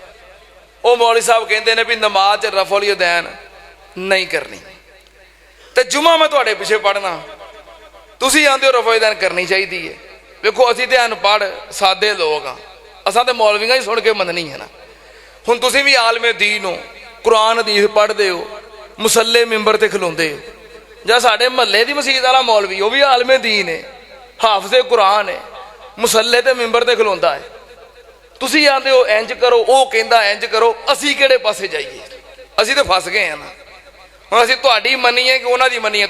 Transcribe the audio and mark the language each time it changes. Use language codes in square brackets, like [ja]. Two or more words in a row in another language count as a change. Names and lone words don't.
[pa] ਵੋ ਮੌਲਵੀ ਸਾਹਬ ਕਹਤੇ ਹੈਂ ਭੀ ਨਮਾਜ਼ [ar] رفع الیدین [pa] ਨਹੀਂ ਕਰਨੀ, ਤੋ ਜੁਮਾ ਮੈਂ ਤੁਹਾਡੇ ਪਿੱਛੇ ਪੜ੍ਹਨਾ, ਤੁਸੀਂ ਆਂਦੇ ਹੋ [ar] رفع الیدین [pa] ਕਰਨੀ ਚਾਹੀਏ ਹੈ। ਦੇਖੋ ਅਸੀਂ ਤੇ ਅਨਪੜ੍ਹ ਸਾਦੇ ਲੋਕ ਹਾਂ, ਅਸਾਂ ਤੇ ਮੌਲਵੀਆਂ ਹੀ ਸੁਣ ਕੇ ਮੰਨਣੀ ਹੈ ਨਾ। ਹੁਣ ਤੁਸੀਂ ਭੀ ਆਲਮੇ ਦੀਨ ਹੋ, ਕੁਰਾਨ ਹਦੀਸ ਪੜ੍ਹਦੇ ਹੋ, ਮੁਸੱਲੇ ਮਿੰਬਰ ਤੇ ਖਲੋਂਦੇ ਹੋ। ਜਾਂ ਸਾਡੇ ਮਹੱਲੇ ਦੀ ਮਸਜਿਦ ਵਾਲਾ ਮੌਲਵੀ ਉਹ ਵੀ ਆਲਮੇ ਦੀਨ ਹੈ, ਹਾਫਿਜ਼ੇ ਕੁਰਾਨ ਹੈ, ਮੁਸੱਲੇ ਤੇ ਮਿੰਬਰ ਤੇ ਖਲੋਂਦਾ ਹੈ। ਤੁਸੀਂ ਆਂਦੇ ਹੋ ਇੰਜ ਕਰੋ, ਉਹ ਕਹਿੰਦਾ ਇੰਜ ਕਰੋ, ਅਸੀਂ ਕਿਹੜੇ ਪਾਸੇ ਜਾਈਏ? ਅਸੀਂ ਤਾਂ ਫਸ ਗਏ ਆ ਨਾ। ਹੁਣ ਅਸੀਂ ਤੁਹਾਡੀ ਮੰਨੀਏ ਕਿ ਉਹਨਾਂ ਦੀ ਮੰਨੀਏ?